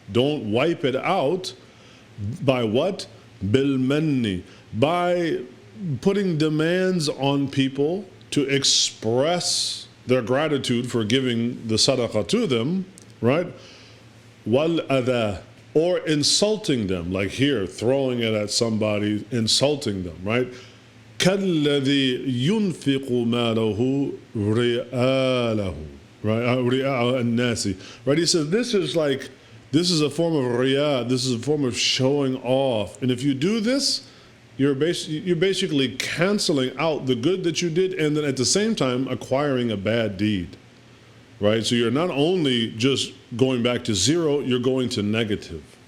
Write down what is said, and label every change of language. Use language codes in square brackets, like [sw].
[en] Don't wipe it out by what? Bil manni, by putting demands on people to express their gratitude for giving the sadaqah to them, right? Wal adha, or insulting them, like here, throwing it at somebody, insulting them, right? [ar] كَالَّذِي يُنْفِقُ مَالَهُ رِئَالَهُ, right? رِئَاءَ النَّاسِ, right? [en] He says this is a form of riyā, this is a form of showing off. And if you do this, you're basically canceling out the good that you did, and then at the same time acquiring a bad deed, right? So you're not only just going back to zero, you're going to negative.